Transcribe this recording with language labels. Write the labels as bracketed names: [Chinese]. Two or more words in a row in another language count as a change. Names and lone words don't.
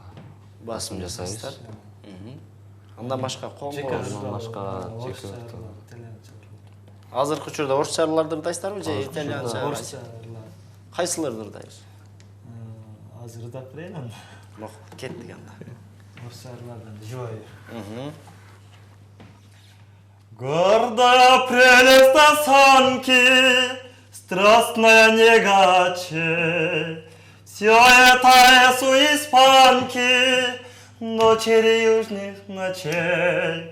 [Kyrgyz] басым жасайсыздар. Андан башка андан башка азыркы учурда орусча ырларды ырдайсыздарбы же итальянча? Орусча Кайсыларды ырдайбыз? азыр ырдап берейин анда. Мок, кеттик анда. Орусча ырлардан жой. [Russian] Гордая прелесть осанки, страстная негаче, все это у испанки, дочери южных ночей.